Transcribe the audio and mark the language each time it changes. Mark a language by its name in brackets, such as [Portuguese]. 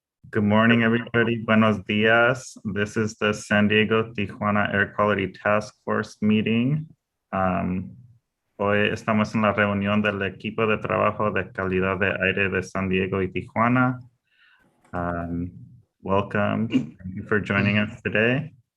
[English] Good morning, everybody. [Spanish] Buenos días. [English] This is the San Diego-Tijuana Air Quality Task Force meeting. [Spanish] Hoy estamos en la reunión del equipo de trabajo de calidad de aire de San Diego y Tijuana. [English] Welcome. Thank you for joining us today.